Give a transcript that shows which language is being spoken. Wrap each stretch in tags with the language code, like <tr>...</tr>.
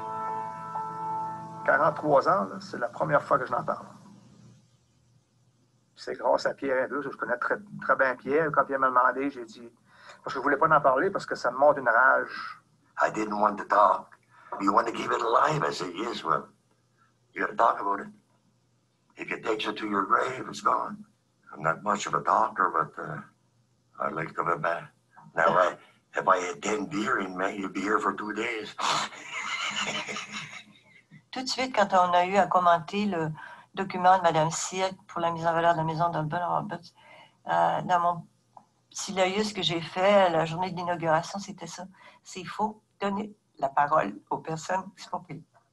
<fr>« 43 ans, c'est la première fois que je n'en parle. C'est grâce à Pierre Indus, je connais très, très bien Pierre. Quand Pierre m'a demandé, j'ai dit, parce que je ne voulais pas en parler, parce que ça me monte une rage.</fr> <en>I didn't want to talk. You want to keep it alive? I said, yes, well, you got to talk about it. If it takes you to your grave, it's gone. I'm not much of a talker, but I like to be back. Now, if I had 10 beer in me, you'd be here for 2 days.</en> <fr>Tout de suite, quand on a eu à commenter le document de Mme Cirque pour la mise en valeur de la maison d'Albert Roberts, dans mon petit laïus que j'ai fait la journée de l'inauguration, c'était ça. C'est il faut donner la parole aux personnes expropriées.</fr>